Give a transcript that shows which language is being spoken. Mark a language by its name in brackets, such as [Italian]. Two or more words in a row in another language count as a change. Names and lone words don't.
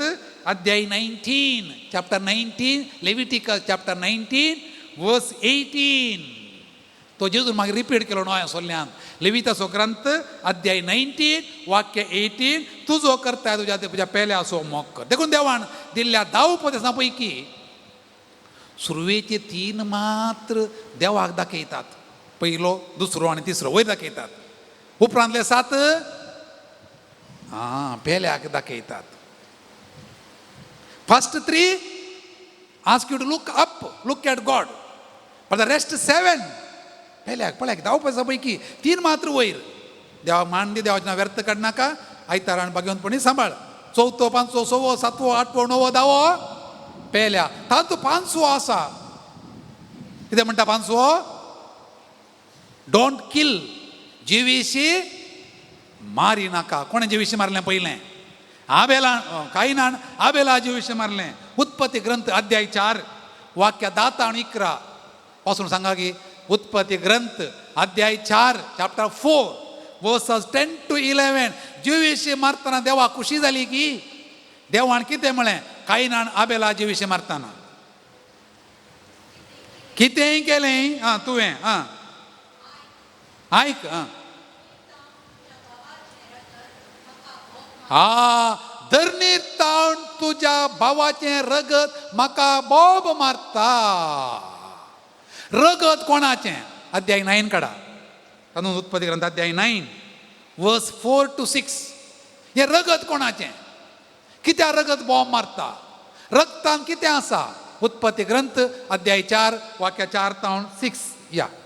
[Konkani] अध्याय 19 [English] chapter 19 Leviticus chapter 19 verse 18 [Konkani] तो जेजून मागीर रिपीट केलो नव्या सोल्ल्यान लेविताचो ग्रंथ अध्याय 19 वाक्य 18 तूं जो करता तुज्या पेल्याचो मोग कर देखून देवान दिल्ल्या 10 उपदेशां पैकी सुरवेचे 3 मात्र देवाक दाखयतात पयलो दुसरो आनी तिसरो वयर दाखयतात उपरांतले 7 पेल्याक दाखयतात [English] first 3 ask you to look at God but the rest 7 [Konkani] पेल्याक पळयाक 10 उपदेशां पैकी 3 मात्र वयर देवा मान दी देवाचें नांव व्यर्थ काडनाका आयतार आनी भाग्यवंतपणी सांबाळ 4थो 5थो 6वो 7वो 8वो 9वो 10वो पेल्या तातूं पांचवो आसा कितें म्हणटा पांचवो [English] don't kill [Konkani] जिवीशी मारी नाका कोणे जिवीशी मारलें पयलें कायनान आबेला जिवीशी मारलें उत्पत्ती ग्रंथ अध्याय 4 वाक्य 10 आणि 11 पासून सांगा की उत्पत्ती ग्रंथ अध्याय 4 [English] chapter 4 verses 10 to 11 [Konkani] जिवीशी मारतना देवा खुशी जाली की देवान कितें म्हळें कायनान आबेला जिवीशी मारतना कितेंय केलें तुवें आयक धरणीर तावन तुज्या भावाचें रगत म्हाका बोब मारता रगत कोणाचें अध्याय 9 काडा तातूंत उत्पत्ती ग्रंथ अध्याय 9 [English] verse 4 to 6 [Konkani] हें रगत कोणाचें कित्याक रगत बोब मारता रगतान कितें आसा उत्पत्ती ग्रंथ अध्याय 4 वाक्य 4 तावन 6 या